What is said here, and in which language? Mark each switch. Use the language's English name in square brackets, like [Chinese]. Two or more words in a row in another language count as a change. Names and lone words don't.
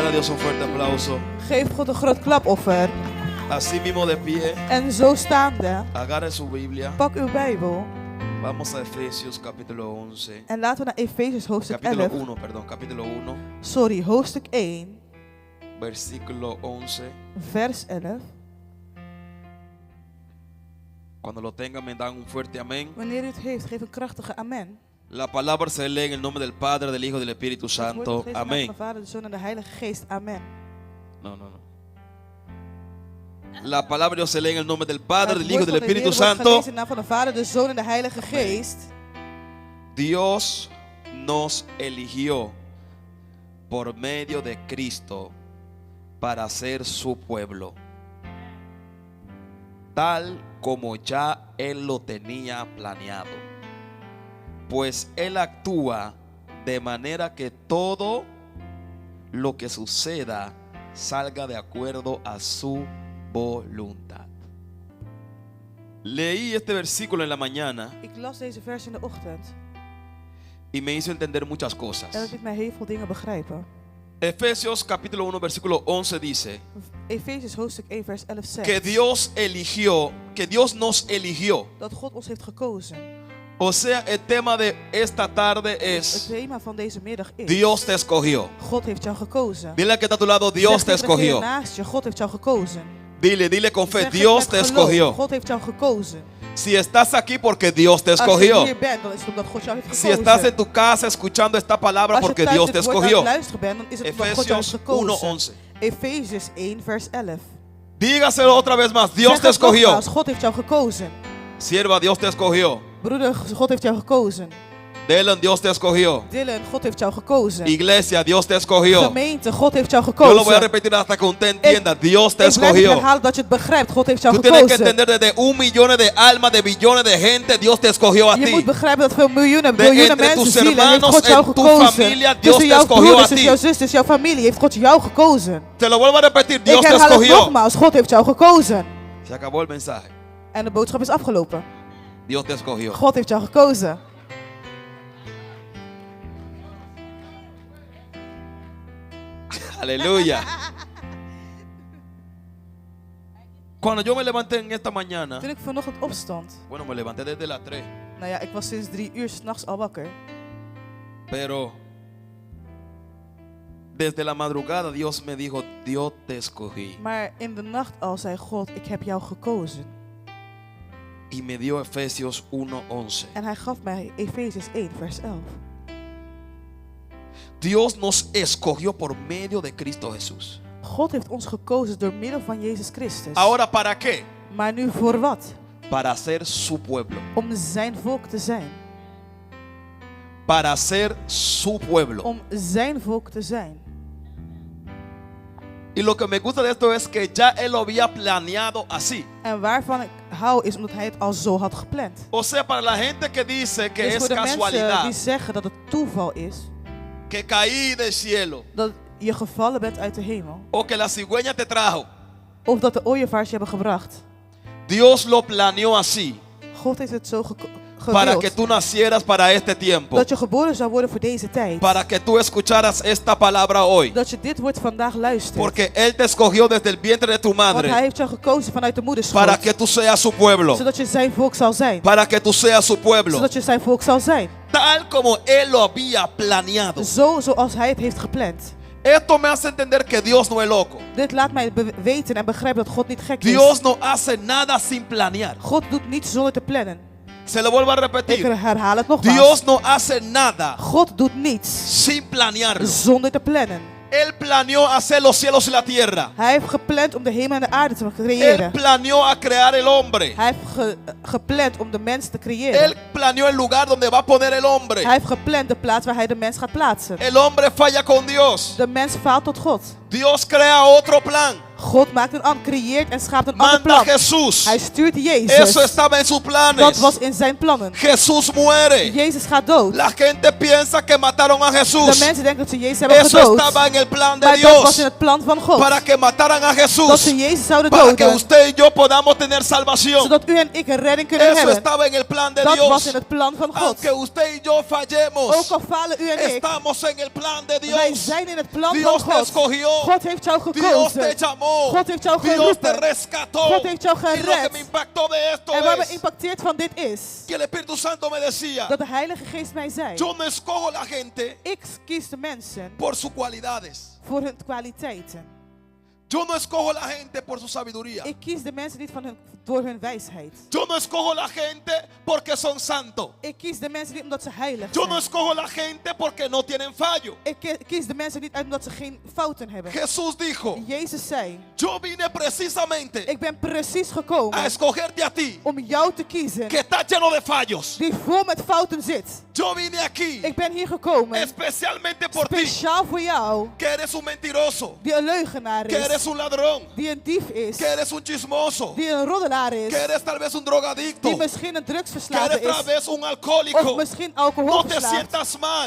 [Spanish] a Dios un fuerte aplauso. [Dutch] Geef God een groot klapoffer. [Spanish] Así mismo de pie, [Dutch] En zo staande, [Spanish] agarre su Biblia. [Dutch] pak uw Bijbel. [Spanish] Vamos a Efesios capítulo 11. [Dutch] En laten we naar Efesiërs hoofdstuk [Spanish] Capítulo 11. 1, perdón, capítulo 1, [Dutch] Sorry, hoofdstuk 1, [Spanish] versículo 11. [Dutch] vers 11. [Spanish] Cuando lo tengan me dan un fuerte amén. [Dutch] Wanneer u het heeft, geef een krachtige amen. [Spanish] La palabra se lee en el nombre del Padre, del Hijo y del Espíritu [Dutch] Het woord [Spanish] Santo. [Dutch] wordt gelezen in de naam [Spanish] Amén. [Dutch] van de Vader, de Zoon en de Heilige Geest. Amen. [Spanish] No. La palabra de Dios se lee en el nombre del Padre, [Dutch] Het [Spanish] del Hijo y [Dutch] woord [Spanish] del [Dutch] van de Heer [Spanish] Espíritu [Dutch] wordt [Spanish] Santo. [Dutch] gelezen in de naam van de Vader, de Zoon en de Heilige Geest. [Spanish] Dios nos eligió por medio de Cristo para ser su pueblo, tal como ya Él lo tenía planeado. Pues Él actúa de manera que todo lo que suceda salga de acuerdo a su voluntad. Leí este versículo en la mañana [Dutch] Ik las deze vers in de ochtend. [Spanish] y me hizo entender muchas [Dutch] En [Spanish] cosas. [Dutch] dat liet mij heel veel dingen begrijpen. [Spanish] Efesios capítulo 1 versículo 11 dice [Dutch] Efesiërs hoofdstuk 1 vers 11 zegt [Spanish] que Dios eligió, que Dios nos eligió. [Dutch] dat God ons heeft gekozen. [Spanish] O sea, el tema de esta tarde [Dutch] Het [Spanish] es [Dutch] thema van deze middag is: [Spanish] Dios te escogió. [Dutch] God heeft jou gekozen. [Spanish] Dile al que está a tu lado, Dios [Dutch] Zeg [Spanish] te [Dutch] tegen degene [Spanish] escogió. [Dutch] naast je, God heeft jou gekozen. [Spanish] Dile con fe, [Dutch] Zeg het [Spanish] Dios [Dutch] met [Spanish] te [Dutch] geloof, [Spanish] escogió. [Dutch] God heeft jou gekozen. [Spanish] Si estás aquí porque Dios te [Dutch] Als je [Spanish] escogió. [Dutch] hier bent, dan is het omdat God jou heeft [Spanish] Si [Dutch] gekozen. [Spanish] estás en tu casa escuchando esta palabra [Dutch] Als je [Spanish] porque [Dutch] thuis [Spanish] Dios te [Dutch] dit woord aan [Spanish] escogió. [Dutch] het luisteren bent, dan is het omdat God jou heeft [Spanish] Efesios [Dutch] gekozen. [Spanish] 1:11. [Dutch] Efesiërs 1 vers 11. [Spanish] Dígaselo otra vez más, Dios [Dutch] Zeg [Spanish] te [Dutch] het [Spanish] escogió. [Dutch] nogmaals, God heeft jou gekozen. [Spanish] Sierva, Dios te escogió. [Dutch] Broeder, God heeft jou gekozen. [Spanish] Dylan, Dios te escogió. [Dutch] Dylan, God heeft jou gekozen. [Spanish] Iglesia, Dios te escogió. [Dutch] Gemeente, God heeft jou [Spanish] Yo lo voy a [Dutch] gekozen. [Spanish] repetir hasta que usted entienda. Dios te [Dutch] Ik blijf het [Spanish] escogió. [Dutch] herhalen dat je het begrijpt. God heeft jou [Spanish] Tú tienes que [Dutch] gekozen. [Spanish] entender desde 1 millón de almas, de billones de gente, Dios te escogió a [Dutch] Je [Spanish] ti. [Dutch] moet begrijpen dat veel miljoenen, De biljoenen [Spanish] entre [Dutch] mensen [Spanish] tus [Dutch] zielen heeft [Spanish] hermanos, [Dutch] God jou [Spanish] en tu [Dutch] gekozen. [Spanish] familia, Dios [Dutch] Tussen [Spanish] te [Dutch] jouw [Spanish] escogió a [Dutch] broeders, [Spanish] ti. [Dutch] tussen jouw zusters, jouw familie heeft God jou gekozen. [Spanish] Te lo vuelvo a repetir, Dios [Dutch] Ik [Spanish] te [Dutch] herhaal het [Spanish] escogió. [Dutch] nogmaals, God heeft jou gekozen. [Spanish] Se acabó el mensaje. [Dutch] En de boodschap is afgelopen. [Spanish] Dios te escogió. [Dutch] God heeft jou gekozen. [Spanish] Aleluya. Cuando yo me levanté en esta mañana, [Dutch] Toen ik vanochtend opstond, [Spanish] bueno, me levanté desde las 3, [Dutch] nou ja, ik was sinds 3 uur 's nachts al wakker. [Spanish] pero desde la madrugada Dios me dijo, Dios te escogí. [Dutch] Maar in de nacht al zei God, ik heb jou gekozen. [Spanish] Y me dio Efesios 1:11. [Dutch] En hij gaf mij Efesiërs 1 vers 11. [Spanish] Dios nos escogió por medio de Cristo Jesús. [Dutch] God heeft ons gekozen door middel van Jezus Christus. [Spanish] Ahora, ¿para qué? [Dutch] Maar nu voor wat? [Spanish] Para ser su pueblo. [Dutch] Om zijn volk te zijn. [Spanish] Para ser su pueblo. [Dutch] Om zijn volk te zijn. [Spanish] Y lo que me gusta de esto es que ya Él lo había planeado así. [Dutch] En waarvan ik hou is omdat hij het al zo had gepland. [Spanish] O sea, para la gente que dice que [Dutch] Dus [Spanish] es [Dutch] voor de mensen [Spanish] casualidad, [Dutch] die zeggen dat het toeval is, [Spanish] que caí del cielo, [Dutch] dat je gevallen bent uit de hemel, [Spanish] o que la cigüeña te trajo, [Dutch] of dat de ooievaars je hebben gebracht. [Spanish] Dios lo planeó así, [Dutch] God heeft het zo [Spanish] para que [Dutch] gewild. [Spanish] tú nacieras para este tiempo, [Dutch] Dat je geboren zou worden voor deze tijd. [Spanish] para que tú escucharas esta palabra hoy, [Dutch] Dat je dit woord vandaag luistert. [Spanish] porque Él te escogió desde el vientre de tu [Dutch] Want hij [Spanish] madre, [Dutch] heeft jou gekozen vanuit de moederschoot. [Spanish] para que tú seas su pueblo, [Dutch] Zodat je zijn volk zal zijn. [Spanish] para que tú seas su pueblo, [Dutch] Zodat je zijn volk zal zijn. [Spanish] tal como Él lo había planeado. [Dutch] Zoals hij het heeft gepland. [Spanish] Esto me hace entender que Dios no es loco. [Dutch] Dit laat mij weten en begrijpen dat God niet gek is. [Spanish] Dios no hace nada sin planear. [Dutch] God doet niets zonder te plannen. [Spanish] Se lo vuelvo a [Dutch] Ik [Spanish] repetir. [Dutch] herhaal het nogmaals. [Spanish] Dios no hace nada [Dutch] God doet niets [Spanish] sin planearlo. [Dutch] zonder te plannen. [Spanish] Él planeó hacer los cielos y la tierra. [Dutch] Hij heeft gepland om de hemel en de aarde te [Spanish] Él [Dutch] creëren. [Spanish] planeó a crear el hombre. [Dutch] Hij heeft gepland om de mens te creëren. [Spanish] Él planeó el lugar donde va a poner el hombre. [Dutch] Hij heeft gepland de plaats waar hij de mens gaat plaatsen. [Spanish] El hombre falla con Dios. [Dutch] De mens faalt tot God. [Spanish] Dios crea otro plan. [Dutch] God maakt een ander, creëert en schaapt een ander [Spanish] Manda a [Dutch] plan. [Spanish] Jesús. [Dutch] Hij stuurt Jezus. [Spanish] Eso estaba en sus [Dutch] Dat [Spanish] planes. [Dutch] was in zijn plannen. [Spanish] Jesús muere. [Dutch] Jezus gaat dood. [Spanish] La gente piensa que mataron a [Dutch] De [Spanish] Jesús. [Dutch] mensen denken dat ze Jezus hebben [Spanish] Eso [Dutch] gedood. [Spanish] estaba en el plan de [Dutch] Maar dat was in [Spanish] Dios. [Dutch] het plan van God. [Spanish] Para que mataran a [Dutch] Dat [Spanish] Jesús. [Dutch] ze Jezus zouden [Spanish] Para que [Dutch] doden. [Spanish] usted y yo podamos tener salvación. [Dutch] Zodat u en ik een redding kunnen [Spanish] Eso [Dutch] hebben. [Spanish] estaba en el plan de [Dutch] Dat was [Spanish] Dios. [Dutch] in het plan van God. [Spanish] Aunque usted y yo [Dutch] Ook [Spanish] fallemos, [Dutch] al falen u en ik. [Spanish] estamos en el plan de [Dutch] Wij [Spanish] Dios. [Dutch] zijn in het plan van [Spanish] Dios te [Dutch] God. [Spanish] escogió. [Dutch] God heeft jou [Spanish] Dios te [Dutch] gekozen. [Spanish] llamó. [Dutch] God heeft jou [Spanish] Dios te [Dutch] geroepen. [Spanish] rescató. [Dutch] God heeft jou [Spanish] Y lo que [Dutch] gered. [Spanish] me impactó de esto [Dutch] En wat me [Spanish] es [Dutch] impacteert van dit is, [Spanish] que el Espíritu Santo me decía, [Dutch] dat de Heilige Geest mij zei, [Spanish] yo no escojo la gente [Dutch] ik kies de mensen [Spanish] por sus cualidades. [Dutch] voor hun kwaliteiten. [Spanish] Yo no escojo la gente por su sabiduría. [Dutch] Ik kies de mensen niet door hun wijsheid. [Spanish] Yo no escojo la gente porque son santos. [Dutch] Ik kies de mensen niet omdat ze heilig [Spanish] Yo no [Dutch] zijn. [Spanish] escojo la gente porque no tienen fallo. [Dutch] Ik kies de mensen niet uit omdat ze geen fouten hebben. [Spanish] Jesús dijo, [Dutch] Jezus zei, [Spanish] yo vine precisamente [Dutch] ik ben precies [Spanish] a [Dutch] gekomen [Spanish] escogerte a ti, [Dutch] om jou te kiezen [Spanish] que está lleno de fallos. [Dutch] die vol met fouten zit. [Spanish] Yo vine aquí [Dutch] Ik ben hier gekomen [Spanish] especialmente por ti, [Dutch] speciaal voor jou, [Spanish] que eres un mentiroso, [Dutch] die een leugenaar [Spanish] que [Dutch] is, [Spanish] eres un ladrón, [Dutch] die een dief is, [Spanish] que eres un chismoso, [Dutch] die een roddelaar is, [Spanish] que eres tal vez un drogadicto, [Dutch] die misschien een [Spanish] que [Dutch] drugsverslaafde [Spanish] eres tal [Dutch] is, [Spanish] vez un [Dutch] of [Spanish] alcohólico. [Dutch] misschien [Spanish] No te [Dutch] alcoholverslaafd. [Spanish] sientas mal.